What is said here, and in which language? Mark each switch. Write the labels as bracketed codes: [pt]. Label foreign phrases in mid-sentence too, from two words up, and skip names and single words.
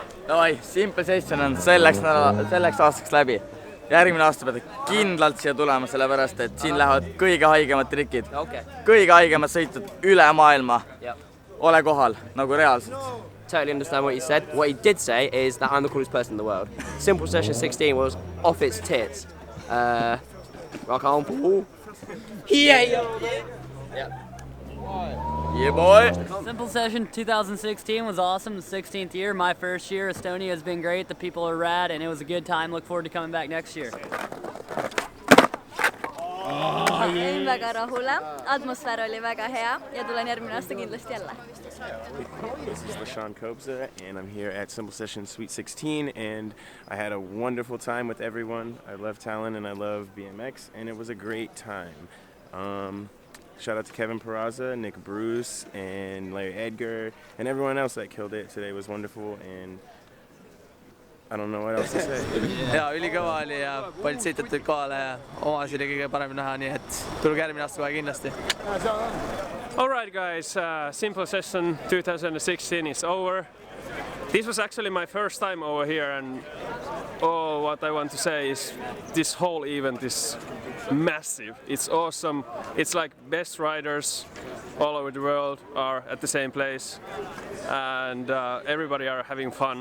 [et] Oi, Simple Session on selleks aastaks läbi. Järgmine aasta pead kindlalt siia tulema, sellepärast, et siin lähevad kõige haigemad trikid. Kõige haigemad sõitud üle maailma. Ole kohal, nagu reaalselt. [en] Totally understand what you said. What he did say is that I'm the coolest person in the world. Simple Session 16 was off its tits. Rock on, Paul. Yeah, boy. Simple Session 2016 was awesome. The 16th year, my first year. Estonia has been great. The people are rad, and it was a good time. Look forward to coming back next year. [et] Olin väga rahule, atmosfäär oli väga hea ja tulen järgmine aasta kindlasti jälle. [en] This is LaShawn Kobza, and I'm here at Simple Session Sweet 16, and I had a wonderful time with everyone. I love Talon and I love BMX, and it was a great time. Shout out to Kevin Peraza, Nick Bruce, and Larry Edgar, and everyone else that killed it. Today was wonderful, and I don't know what else to say. [et] Ja, ülikõva oli ja paljud sõitjad tulid kohale ja omasid oli kõige parem näha, nii et tulge järgmine aasta kohe kindlasti. [en] Alright guys, Simple Session 2016 is over. This was actually my first time over here, and what I want to say is this whole event is massive. It's awesome. It's like best riders all over the world are at the same place, and everybody are having fun.